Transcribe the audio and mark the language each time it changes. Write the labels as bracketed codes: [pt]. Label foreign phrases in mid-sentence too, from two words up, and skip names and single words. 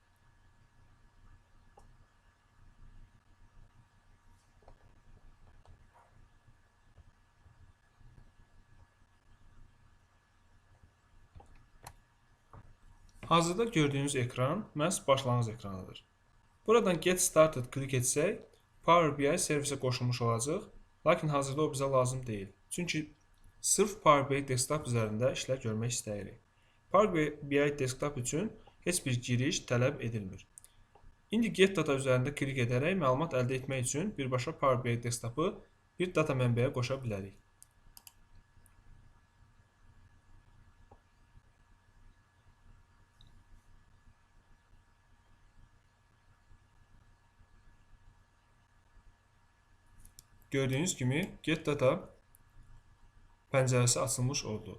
[az] Hazırda gördüyünüz ekran məhz başlanğıc ekranıdır. Buradan Get Started klik etsək, Power BI servisə qoşulmuş olacaq, lakin hazırda o bizə lazım deyil. Çünki sırf Power BI desktop üzərində işlər görmək istəyirik. Power BI desktop üçün heç bir giriş tələb edilmir. İndi Get Data üzərində klik edərək məlumat əldə etmək üçün birbaşa Power BI desktop'ı bir data mənbəyə qoşa bilərik. Gördüyünüz kimi Get Data pəncərəsi açılmış oldu.